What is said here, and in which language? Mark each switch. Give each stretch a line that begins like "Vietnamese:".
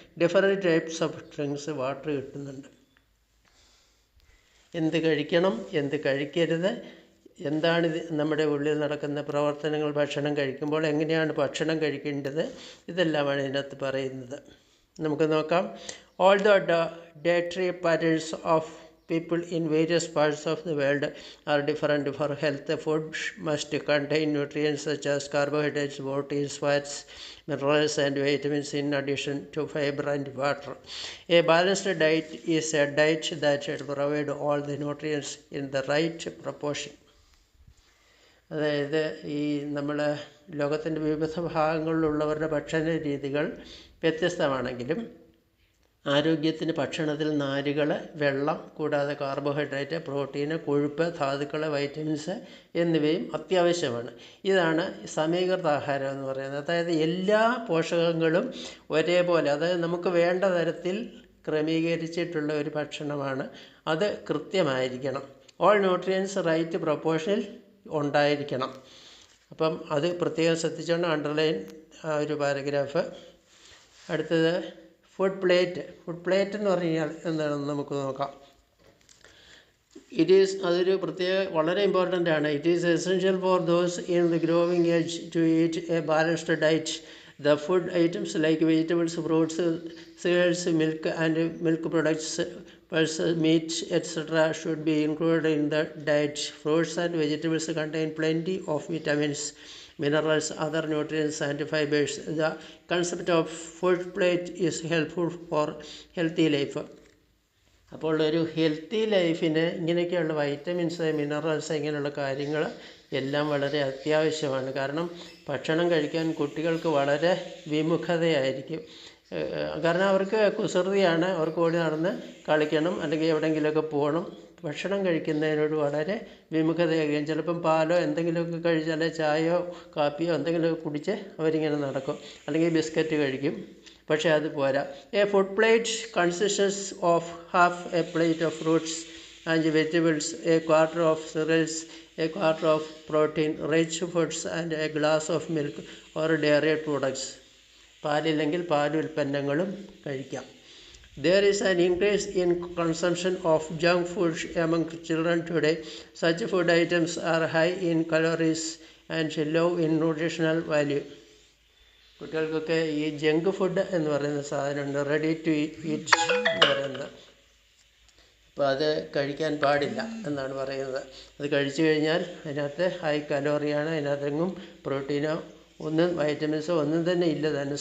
English: different types of drinks, water
Malayalam: കിട്ടുന്നുണ്ട്. എന്ത് കഴിക്കണം, എന്ത് കഴിക്കരുത്, എന്താണ് നമ്മുടെ ഉള്ളിൽ നടക്കുന്ന പ്രവർത്തനങ്ങൾ, ഭക്ഷണം കഴിക്കുമ്പോൾ എങ്ങനെയാണ് ഭക്ഷണം കഴിക്കേണ്ടത്, ഇതെല്ലാമാണ് ഇതിനകത്ത് പറയുന്നത്. നമുക്ക് നോക്കാം.
English: All the dietary patterns of people in various parts of the world are different. For health, food must contain nutrients such as carbohydrates, proteins, fats, minerals and vitamins in addition to fiber and water. A balanced diet is a diet that provides all the nutrients in the right proportion.
Malayalam: അതായത് ഈ നമ്മൾ ലോകത്തിൻ്റെ വിവിധ ഭാഗങ്ങളിലുള്ളവരുടെ ഭക്ഷണ രീതികൾ വ്യത്യസ്തമാണെങ്കിലും ആരോഗ്യത്തിന് ഭക്ഷണത്തിൽ നാരുകൾ, വെള്ളം, കൂടാതെ കാർബോഹൈഡ്രേറ്റ്, പ്രോട്ടീന്, കൊഴുപ്പ്, ധാതുക്കൾ, വൈറ്റമിൻസ് എന്നിവയും അത്യാവശ്യമാണ്. ഇതാണ് സമീകൃത ആഹാരം എന്ന് പറയുന്നത്. അതായത് എല്ലാ പോഷകങ്ങളും ഒരേപോലെ, അതായത് നമുക്ക് വേണ്ട തരത്തിൽ ക്രമീകരിച്ചിട്ടുള്ള ഒരു ഭക്ഷണമാണ്. അത് കൃത്യമായിരിക്കണം.
English: all nutrients right
Malayalam: പ്രൊപ്പോർഷനിൽ ഉണ്ടായിരിക്കണം. അപ്പം അത് പ്രത്യേകം ശ്രദ്ധിച്ചുകൊണ്ട് അണ്ടർലൈൻ ഒരു പാരഗ്രാഫ്. അടുത്തത് ഫുഡ് പ്ലേറ്റ് എന്ന് പറഞ്ഞു കഴിഞ്ഞാൽ എന്താണെന്ന് നമുക്ക് നോക്കാം. അതൊരു വളരെ ഇമ്പോർട്ടൻ്റ് ആണ്.
English: It is essential for those in the growing age to eat a balanced diet. The food items like vegetables, fruits, seeds, milk and milk products, pulses, meat, etc. should be included in the diet. Fruits and vegetables contain plenty of vitamins, minerals, other nutrients and fibers. The concept of food plate is helpful for healthy life.
Malayalam: അപ്പോൾ ഒരു healthy ലൈഫിന് ഇങ്ങനെയൊക്കെയുള്ള vitamins, minerals, ഇങ്ങനെയുള്ള കാര്യങ്ങൾ എല്ലാം വളരെ അത്യാവശ്യമാണ്. കാരണം ഭക്ഷണം കഴിക്കാൻ കുട്ടികൾക്ക് വളരെ വിമുഖതയായിരിക്കും. കാരണം അവർക്ക് കുസൃതിയാണ്, അവർക്ക് ഓടി നടന്ന് കളിക്കണം അല്ലെങ്കിൽ എവിടെയെങ്കിലുമൊക്കെ പോകണം. ഭക്ഷണം കഴിക്കുന്നതിനോട് വളരെ വിമുഖതയായിരിക്കും. ചിലപ്പം പാലോ എന്തെങ്കിലുമൊക്കെ കഴിച്ചാൽ, ചായയോ കാപ്പിയോ എന്തെങ്കിലുമൊക്കെ കുടിച്ച് അവരിങ്ങനെ നടക്കും, അല്ലെങ്കിൽ ബിസ്ക്കറ്റ് കഴിക്കും. പക്ഷേ അത് പോരാ.
English: A food plate consists of half a plate of fruits and vegetables, a quarter of cereals, a quarter of protein rich foods and a glass of milk or dairy products.
Malayalam: പാലില്ലെങ്കിൽ പാലുൽപ്പന്നങ്ങളും കഴിക്കാം.
English: There is an increase in consumption of junk food among children today. Such food items are high in calories and low in nutritional value.
Malayalam: കുട്ടികൾക്കൊക്കെ ഈ junk food എന്ന് പറയുന്ന സാധനമുണ്ട്, ready to eat എന്ന് പറയുന്നത്. അപ്പോൾ അത് കഴിക്കാൻ പാടില്ല എന്നാണ് പറയുന്നത്. അത് കഴിച്ചു കഴിഞ്ഞാൽ അതിനകത്ത് ഹൈ കലോറിയാണ്, അതിനകത്തെങ്ങും പ്രോട്ടീനോ ഒന്നും വൈറ്റമിൻസോ ഒന്നും തന്നെ ഇല്ല തന്നെ.